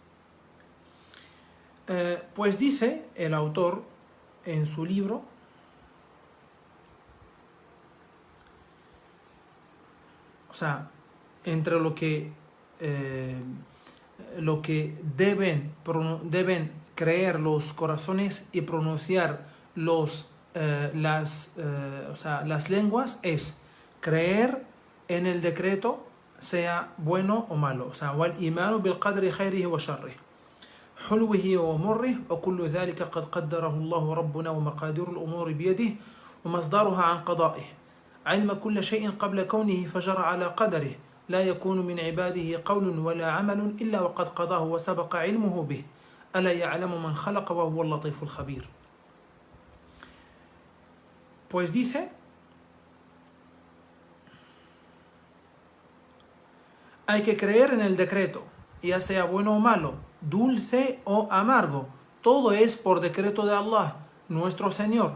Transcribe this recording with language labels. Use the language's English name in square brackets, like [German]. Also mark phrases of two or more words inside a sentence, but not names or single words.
[Spanish] Pues dice el autor en su libro, o sea, entre lo que deben creer los corazones y pronunciar las lenguas, es creer en el decreto, sea bueno o malo. O sea, [Arabic] والإيمان بالقدر خيره وشره حلوه ومره وكل ذلك قد قدره الله ربنا ومقادير الأمور بيده ومصدرها عن قضائه. علم كل شيء قبل كونه فجر على قدره لا يكون من عباده قول ولا عمل إلا وقد قضاه وسبق علمه به ألا يعلم من خلق وهو اللطيف الخبير. [Spanish] Pues dice, hay que creer en el decreto, ya sea bueno o malo, dulce o amargo, todo es por decreto de Allah, nuestro Señor.